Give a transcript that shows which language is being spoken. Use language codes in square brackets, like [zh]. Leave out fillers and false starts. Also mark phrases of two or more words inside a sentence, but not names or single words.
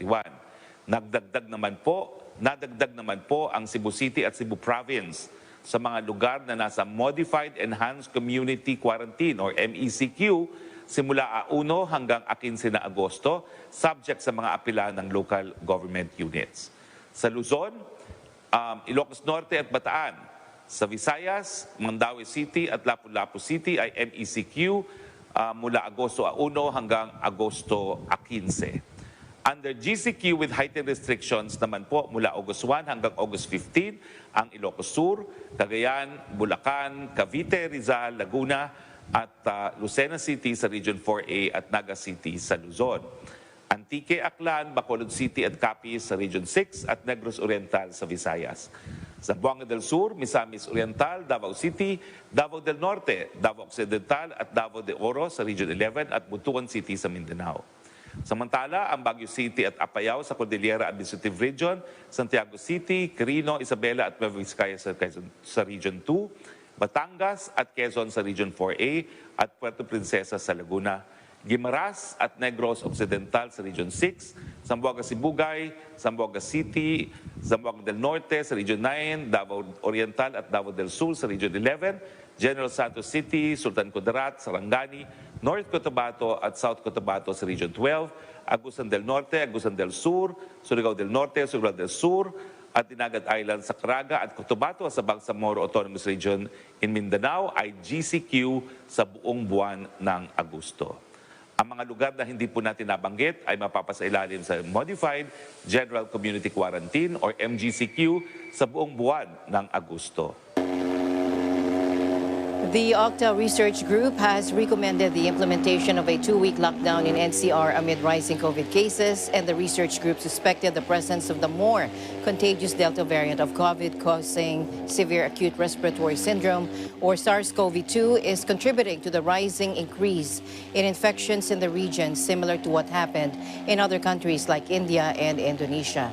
[tl] Nadagdag naman po ang Cebu City at Cebu Province sa mga lugar na nasa Modified Enhanced Community Quarantine or MECQ simula 1 hanggang 15 na Agosto, subject sa mga apela ng local government units. Sa Luzon, Ilocos Norte at Bataan. Sa Visayas, Mandaue City at Lapu-Lapu City ay MECQ mula Agosto 1 hanggang Agosto 15. [en] Under GCQ with heightened restrictions [tl] naman po mula August 1 hanggang August 15 ang Ilocos Sur, Cagayan, Bulacan, Cavite, Rizal, Laguna at Lucena City sa Region 4A at Naga City sa Luzon. Antique, Aklan, Bacolod City at Capiz sa Region 6 at Negros Oriental sa Visayas. Zamboanga del Sur, Misamis Oriental, Davao City, Davao del Norte, Davao Occidental at Davao de Oro sa Region 11 at Butuan City sa Mindanao. Samantala, ang Baguio City at Apayao sa Cordillera Administrative Region, Santiago City, Quirino, Isabela at Nueva Vizcaya sa Region 2, Batangas at Quezon sa Region 4A at Puerto Princesa sa Laguna, Guimaras at Negros Occidental sa Region 6, Zamboanga Sibugay, Zamboanga City, Zamboanga del Norte sa Region 9, Davao Oriental at Davao del Sur sa Region 11, General Santos City, Sultan Kudarat, Sarangani, North Cotabato at South Cotabato sa Region 12, Agusan del Norte, Agusan del Sur, Surigao del Norte, Surigao del Sur, at Dinagat Island sa Caraga at Cotabato sa Bangsamoro Autonomous Region in Mindanao ay GCQ sa buong buwan ng Agosto. Ang mga lugar na hindi po natin nabanggit ay mapapasailalim sa Modified General Community Quarantine or MGCQ sa buong buwan ng Agosto. [en] The Octa Research Group has recommended the implementation of a 2-week lockdown in NCR amid rising COVID cases, and the research group suspected the presence of the more contagious Delta variant of COVID causing severe acute respiratory syndrome, or SARS-CoV-2, is contributing to the rising increase in infections in the region, similar to what happened in other countries like India and Indonesia.